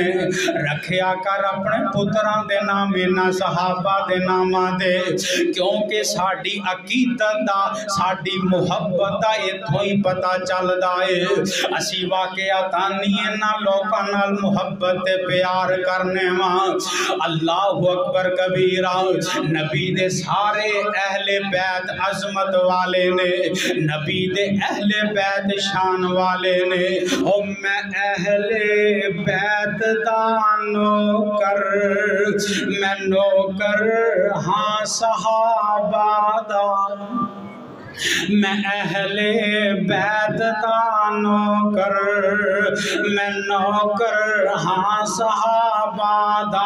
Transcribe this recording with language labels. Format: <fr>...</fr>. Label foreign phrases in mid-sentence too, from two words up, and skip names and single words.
<pa>رکھیا کر اپنے پتراں دے نام انہاں صحابہ دے ناماں دے، کیونکہ ساڈی عقیدت دا، ساڈی محبت دا ایتھوں ہی پتہ چلدا ہے. اسی واقعی تاں انہاں لوکاں نال محبت تے پیار کرنے واں.</pa> <ar>الله أكبر كبيرا.</ar> <pa>نبی دے سارے اہل بیت عظمت والے نیں، نبی دے اہل بیت شان والے نیں. او میں اہل بیت دا نوکر، میں نوکر ہاں صحابہ دا، میں اہل بیت دا نوکر، میں نوکر ہاں صحابہ دا.</pa>